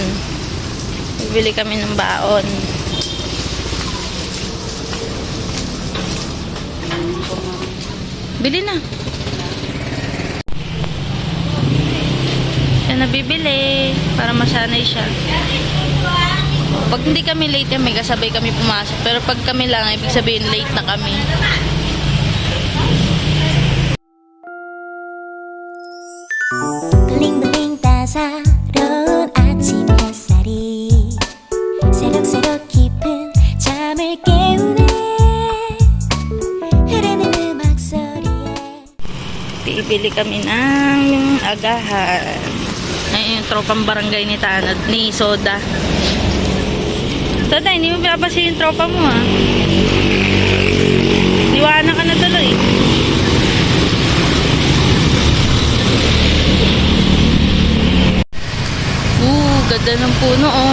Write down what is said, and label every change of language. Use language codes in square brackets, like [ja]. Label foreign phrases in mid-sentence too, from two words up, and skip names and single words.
[tl] Bibili kami ng baon. Bili na. Siya na bibili para masanay siya. Pag hindi kami late, may kasabay kami pumasok. Pero pag kami lang, ibig sabihin late na kami. [ko] 블링블링 따사로운 아침 햇살이 새록새록 깊은 잠을 깨우네 흐르는 음악 소리에 [tl] Bibili kami ng agahan. Ayun yung tropang barangay ni Tanad, ni Soda. Soda, hindi mo pinapasa yung tropa mo ha. Iwanan ka na tuloy. Ganda ng puno, oh.